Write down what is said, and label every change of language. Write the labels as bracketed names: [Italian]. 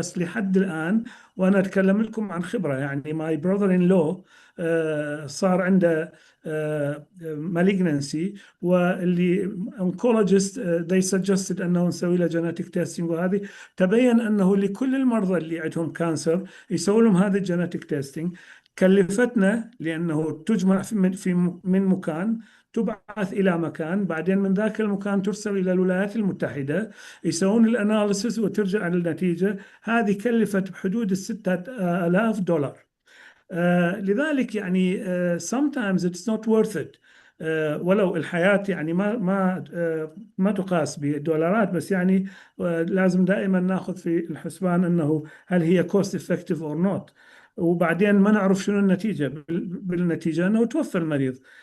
[Arabic] بس لحد الآن، وأنا أتكلم لكم عن خبرة، يعني ماي براذر إن لو صار عنده malignancy، واللي [English] oncologist they suggested [Arabic] أنه نسوي له genetic testing، وهذه تبين أنه لكل المرضى اللي عندهم كانسر يسوي لهم هذا الجينيتك تيستينج. كلفتنا لأنه تجمع من مكان، تبعث إلى مكان، بعدين من ذاك المكان ترسل إلى الولايات المتحدة، يسوون الأناليسيس وترجع على النتيجة. هذه كلفت بحدود $6000. لذلك يعني [English] sometimes it's not worth it. [Arabic] ولو الحياة يعني ما تقاس بالدولارات، بس يعني لازم دائما ناخذ في الحسبان انه هل هي [English] cost effective or not. [Arabic] وبعدين ما نعرف شنو النتيجة، بالنتيجة انه توفى المريض.